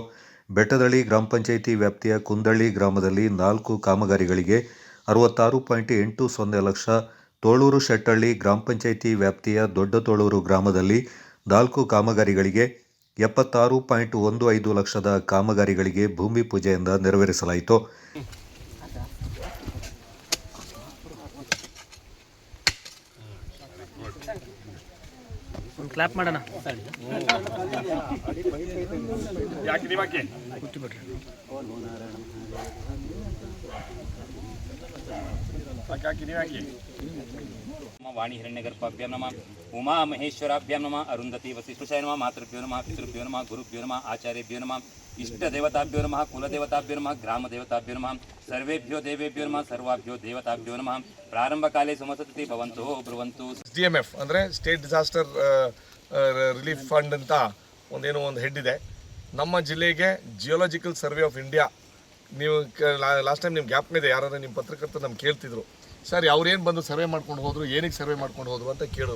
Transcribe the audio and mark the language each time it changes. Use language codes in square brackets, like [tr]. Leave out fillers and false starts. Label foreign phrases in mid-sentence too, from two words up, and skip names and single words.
[kn] ಬೆಟ್ಟದಳ್ಳಿ ಗ್ರಾಮ ಪಂಚಾಯಿತಿ ವ್ಯಾಪ್ತಿಯ ಕುಂದಳ್ಳಿ ಗ್ರಾಮದಲ್ಲಿ 4 ಕಾಮಗಾರಿಗಳಿಗೆ 66.80 ಲಕ್ಷ, ತೋಳೂರು ಶೆಟ್ಟಳ್ಳಿ ಗ್ರಾಮ ಪಂಚಾಯಿತಿ ವ್ಯಾಪ್ತಿಯ ದೊಡ್ಡತೋಳೂರು ಗ್ರಾಮದಲ್ಲಿ 4 ಕಾಮಗಾರಿಗಳಿಗೆ 76.15 ಲಕ್ಷದ ಕಾಮಗಾರಿಗಳಿಗೆ ಭೂಮಿ ಪೂಜೆಯಿಂದ ನೆರವೇರಿಸಲಾಯಿತು. ಕ್ಲಾಪ್ ಮಾಡೋಣ. [sa] वाणी हिरण्यगर्भाभ्यां नमः, उमा महेश्वराभ्यां नमः, अरुंधति वसिष्ठाय नमः, मातृभ्यो नमः, पितृभ्यो नमः, गुरुभ्यो नमः, आचार्यभ्यो नमः, इष्टदेवताभ्यो नमः, कुलदेवताभ्यो नमः, ग्रामदेवताभ्यो नमः, सर्वेभ्यो देवेभ्यो नमः, सर्वाभ्यो देवताभ्यो नमः. प्रारंभकाले समसतति भवन्तु ब्रुवन्तु. [kn] SDMF ಅಂದರೆ [en] State Disaster Relief Fund [kn] ಅಂತ ಒಂದು ಹೆಡ್ ಇದೆ. ನಮ್ಮ ಜಿಲ್ಲೆಗೆ ಜಿಯೋಲಾಜಿಕಲ್ ಸರ್ವೆ ಆಫ್ ಇಂಡಿಯಾ, ನೀವು [en] last time [kn] ನಿಮ್ಮ ಜ್ಞಾಪಕ ಇದೆ, ಯಾರಾದ್ರೂ ನಿಮ್ಮ ಪತ್ರಕರ್ತರು ನಮ್ಗೆ ಕೇಳ್ತಿದ್ರು, ಸರ್ ಅವ್ರೇನು ಬಂದು ಸರ್ವೆ ಮಾಡ್ಕೊಂಡು ಹೋದ್ರು, ಏನಕ್ಕೆ ಸರ್ವೆ ಮಾಡ್ಕೊಂಡು ಹೋದ್ರು ಅಂತ ಕೇಳಿದ್ರು.